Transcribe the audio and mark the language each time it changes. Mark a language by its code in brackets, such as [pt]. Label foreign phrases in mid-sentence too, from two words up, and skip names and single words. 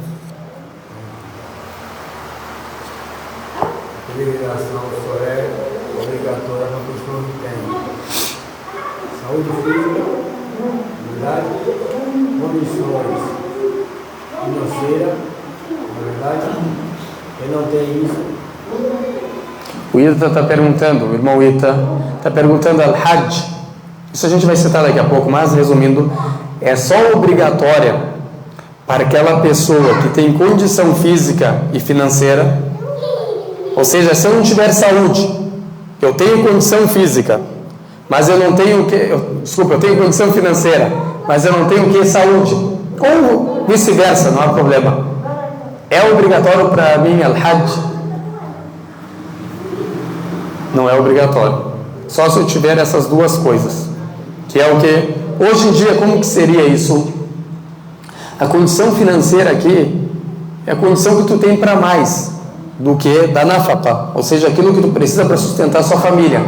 [pt] A peregrinação só é obrigatória para a pessoa que tem saúde física, verdade, condições financeiras, na verdade, quem não tem isso. O Ita está perguntando, o irmão Ita está perguntando al-Hajj. Isso a gente vai citar daqui a pouco, mas resumindo, é só obrigatória para aquela pessoa que tem condição física e financeira. Ou seja, se eu não tiver saúde, eu tenho condição física, mas eu não tenho eu tenho condição financeira, mas eu não tenho saúde, ou vice-versa, não há problema. É obrigatório para mim al-Hajj? Não é obrigatório. Só se eu tiver essas duas coisas. Que é o que? Hoje em dia, como que seria isso? A condição financeira aqui é a condição que tu tem para mais do que da nafaqa, ou seja, aquilo que tu precisa para sustentar sua família.